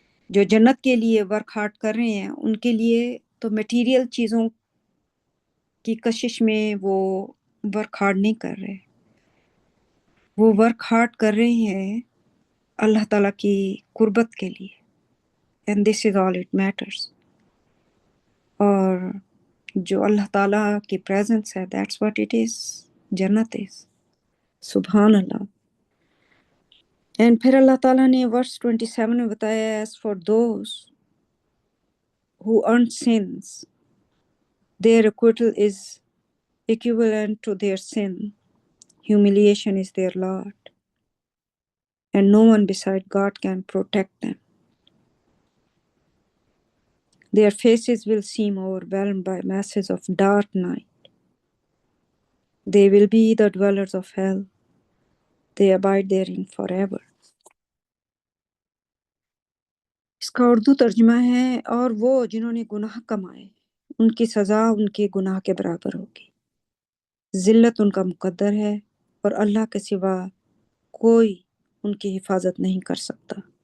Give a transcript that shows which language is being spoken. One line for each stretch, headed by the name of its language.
Urdu: جو جنت کے لیے ورک ہارڈ کر رہے ہیں ان کے لیے تو میٹیریل چیزوں کی کشش میں وہ ورک ہارڈ نہیں کر رہے، وہ ورک ہارڈ کر رہے ہیں اللہ تعالیٰ کی قربت کے لیے.
English: And this is all it matters.
Urdu: اور جو اللہ تعالیٰ کی پریزنس ہے،
English: That's what it is, جنت is.
Arabic: سبحان اللہ.
English: and
Urdu: پھر اللہ تعالیٰ نے ورس 27 میں بتایا
English: As for those who earn sins their acquittal is equivalent to their sin, humiliation is their lot, and no one beside God can protect them. Their faces will seem overwhelmed by masses of dark night. They will be the dwellers of hell. They abide therein forever.
Urdu: اس کا اردو ترجمہ ہے، اور وہ جنہوں نے گناہ کمائے ان کی سزا ان کے گناہ کے برابر ہوگی. ذلت ان کا مقدر ہے اور اللہ کے سوا کوئی ان کی حفاظت نہیں کر سکتا.